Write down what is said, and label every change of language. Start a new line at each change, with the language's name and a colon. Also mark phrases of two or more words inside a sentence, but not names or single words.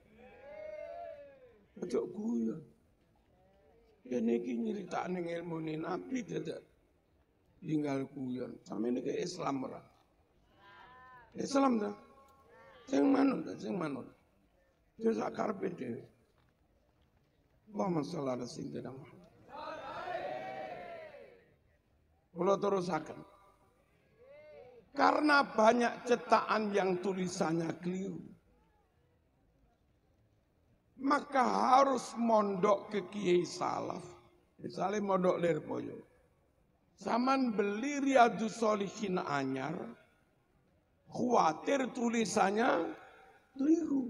Javanese: Ojo guyon. Kene iki nyritakne ilmu ni Nabi dadak tinggal guyon. Sampeyan iki Islam ora? Islam ta? Sing manut. Terus akarepe dhewe.
Arabic: Allahumma shalli ala sayyidina Muhammad.
Javanese: Kula terusaken.
Indonesian: Karena banyak cetakan yang tulisannya keliru, maka harus mondok ke kiai salaf. Misalnya mondok Lirboyo. Zaman beli Riyadhus Shalihin anyar, khawatir tulisannya keliru.